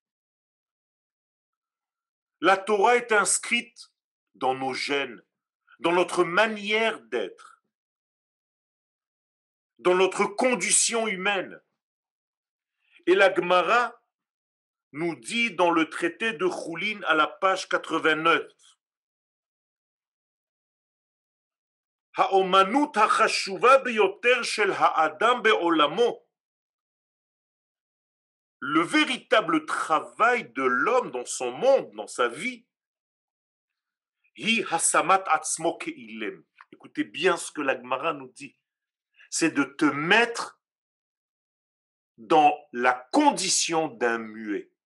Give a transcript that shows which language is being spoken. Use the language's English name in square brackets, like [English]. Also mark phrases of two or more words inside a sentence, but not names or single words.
[French] La Torah est inscrite dans nos gènes, dans notre manière d'être, dans notre condition humaine. Et la Gemara nous dit dans le traité de Choulin à la page 89, [Hebrew] האומנות החשובה ביותר של האדם בעולמו. [French] Le véritable travail de l'homme dans son monde, dans sa vie, [Hebrew] היא השמת עצמו כאילם. [French] Écoutez bien ce que la Gemara nous dit. C'est de te mettre dans la condition d'un muet.